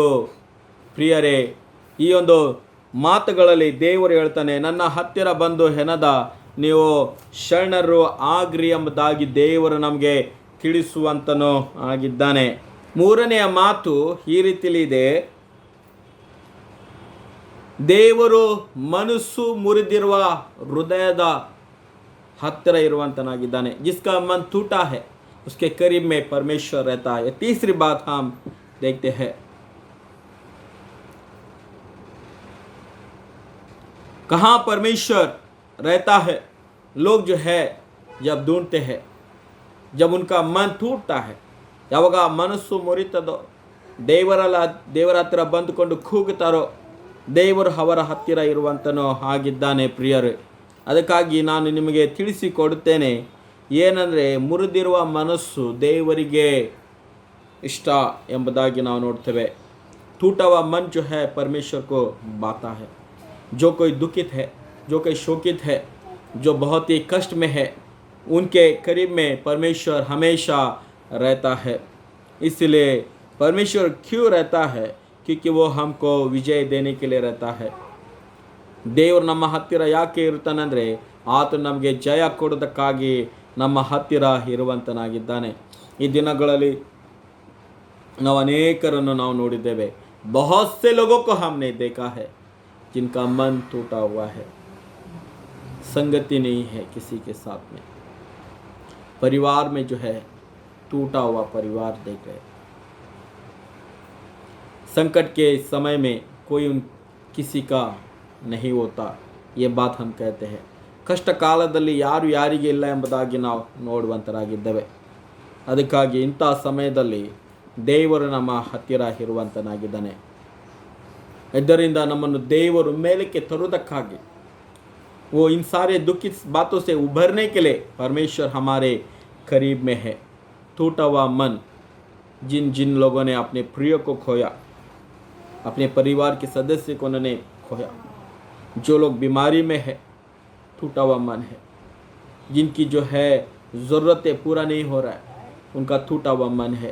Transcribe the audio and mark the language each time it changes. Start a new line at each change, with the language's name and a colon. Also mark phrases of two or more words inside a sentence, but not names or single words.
Kannada: ಪ್ರಿಯರೇ, ಈ ಒಂದು ಮಾತುಗಳಲ್ಲಿ ದೇವರು ಹೇಳ್ತಾನೆ, ನನ್ನ ಹತ್ತಿರ ಬಂದು ಹೆಣದ ನೀವು ಶರಣರು ಆಗ್ರಿ ಎಂಬುದಾಗಿ ದೇವರು ನಮಗೆ ತಿಳಿಸುವಂತನೂ ಆಗಿದ್ದಾನೆ. ಮೂರನೆಯ ಮಾತು ಈ ರೀತಿಯಲ್ಲಿ ಇದೆ, ದೇವರು ಮನಸ್ಸು ಮುರಿದಿರುವ ಹೃದಯದ ಹತ್ತಿರ ಇರುವಂತನಾಗಿದ್ದಾನೆ.
Hindi: जिसका मन टूटा है उसके करीब में परमेश्वर रहता है. तीसरी बात हम देखते हैं, कहाँ परमेश्वर रहता है. लोग जो है जब ढूंढते हैं, जब उनका मन टूटता है,
Kannada: ಯಾವಾಗ ಮನಸ್ಸು ಮುರಿತದೋ, ದೇವರ ಹತ್ತಿರ ಬಂದುಕೊಂಡು ಕೂಗುತ್ತಾರೋ, ದೇವರು ಅವರ ಹತ್ತಿರ ಇರುವಂತನೋ ಆಗಿದ್ದಾನೆ. ಪ್ರಿಯರೇ, ಅದಕ್ಕಾಗಿ ನಾನು ನಿಮಗೆ ತಿಳಿಸಿಕೊಡುತ್ತೇನೆ, ಏನಂದರೆ ಮುರಿದಿರುವ ಮನಸ್ಸು ದೇವರಿಗೆ ಇಷ್ಟ ಎಂಬುದಾಗಿ ನಾವು ನೋಡ್ತೇವೆ.
Hindi: टूटा हुआ मन जो है परमेश्वर को भाता है. जो कोई दुखित है, जो कोई शोकित है, जो बहुत ही कष्ट में है, उनके करीब में परमेश्वर हमेशा रहता है. इसलिए परमेश्वर क्यों रहता है? क्योंकि वो हमको विजय देने के लिए रहता है.
Kannada: ದೇವರು ನಮ್ಮ ಹತ್ತಿರ ಯಾಕೆ ಇರ್ತಾನಂದರೆ ಆತ ನಮಗೆ ಜಯ ಕೊಡೋದಕ್ಕಾಗಿ ನಮ್ಮ ಹತ್ತಿರ ಇರುವಂತನಾಗಿದ್ದಾನೆ. ಈ ದಿನಗಳಲ್ಲಿ ನಾವು ಅನೇಕರನ್ನು ನಾವು ನೋಡಿದ್ದೇವೆ.
Hindi: बहुत से लोगों को हमने देखा है जिनका मन टूटा हुआ है, संगति नहीं है किसी के साथ में, परिवार में जो है टूटा हुआ परिवार देख रहे. संकट के समय में कोई किसी का नहीं होता, ये बात हम कहते हैं.
Kannada: ಕಷ್ಟ ಕಾಲದಲ್ಲಿ ಯಾರು ಯಾರಿಗೆ ಇಲ್ಲ ಎಂಬುದಾಗಿ ನಾವು ನೋಡುವಂತರಾಗಿದ್ದೇವೆ. ಅದಕ್ಕಾಗಿ ಇಂಥ ಸಮಯದಲ್ಲಿ ದೇವರು ನಮ್ಮ ಹತ್ತಿರ ಇರುವಂತನಾಗಿದ್ದಾನೆ. ಇದರಿಂದ ನಮ್ಮನ್ನು ದೇವರು ಮೇಲಕ್ಕೆ ತರುವುದಕ್ಕಾಗಿ,
Hindi: वो इन सारे दुखी बातों से उभरने के लिए परमेश्वर हमारे करीब में है. टूटा हुआ मन, जिन लोगों ने अपने प्रिय को खोया, अपने परिवार के सदस्य को उन्होंने खोया, जो लोग बीमारी में है, टूटा हुआ मन है, जिनकी जो है ज़रूरतें पूरा नहीं हो रहा है, उनका टूटा हुआ मन है.